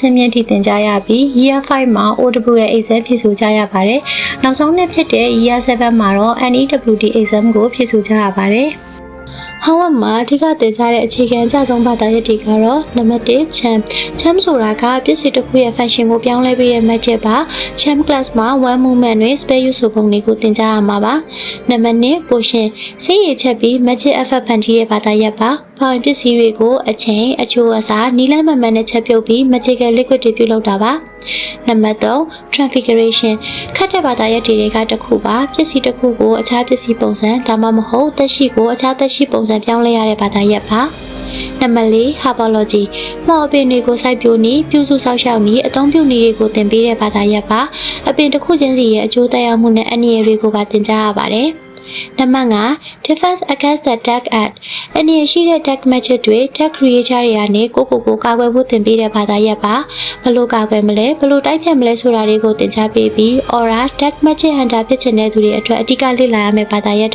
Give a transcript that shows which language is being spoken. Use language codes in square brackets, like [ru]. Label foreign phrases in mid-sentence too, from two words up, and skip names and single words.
[my] င့်မြင့်ထိသင်ကြားရပြီး Year 5 မှာ [en] OWL exam [my] ဖြေဆိုကြရပါတယ်။နောက်ဆုံးနှစ်ဖြစ်တဲ့ Year 7 မှာတော့ [en] NEWT exam [my] ကိုဖြေဆိုကြရပါတယ်။ Harvard မှာအဓိကသင်ကြားတဲ့အခြေခံအကျဆုံးဘာသာရပ်တွေကတော့နံပါတ်1 Cham ဆိုတာကပစ္စည်းတစ်ခုရဲ့ function ကိုပြောင်းလဲပေးတဲ့ magic ပါ Cham class မှာ [en] one movement [my] နဲ့ [en] spell use [my] ဆိုပုံတွေကိုသင်ကြားရမှာပါနံပါတ်2 Potion စိတ်ရည်ချက်ပြီး [en] magic effect [my] ဖန်တီးတဲ့ဘာသာရပ် ပါဖောင်ပစ္စည်းတွေကိုအချိန်အချိုးအစားနီးလန်းမှန်မှန်နဲ့ချက်ပြုတ်ပြီး [en] magical liquid [my] တွေပြုလုပ်တာပါနံပါတ်3 Transfiguration ခတ်တဲ့ဘာသာရပ်တွေကတစ်ခုပါပစ္စည်းတစ်ခုကိုအခြားပ စ္စည်းပုံစံဒါမှမဟုတ်သက်ရှိကိုအခြားသက်ရှိပုံစံပြောင်းလဲရတဲ့ဘာသာရပ်ပါနံပါတ်4 Herbology မှော်အပင်တွေကိုစိုက်ပျိုးန ည်းပြုစုဆောက်ရှောက်နည်းအသုံးပြုနည်းတွေကိုသင်ပေးတဲ့ဘာသာရပ်ပါအပင်တစ်ခုချင်းစီရဲ့အကျိုးသက်ရောက်မှုနဲ့အန္တရာယ်တွေကိုပါသင်ကြားရပါတယ်နံပါတ်5 Defense against the Dark Art အနေရှိတဲ့ [en] Dark Magic [my] တွေ [en] Dark Creature [my] တွေကနေကိုကာကွယ်ဖို့သင်ပေးတဲ့ဘာသာရပ်ပါဘလို့ကာကွယ်မလဲဘလို့တိုက်ဖြတ်မလဲဆိုတာတွေကိုသင်ကြားပေးပြီး [en] Aura Dark Magic Hunter [my] ဖြစ်ချင်တဲ့သူတွေအတွက်အဓိကလေ့လာရမယ့်ဘာသာရပ်တစ်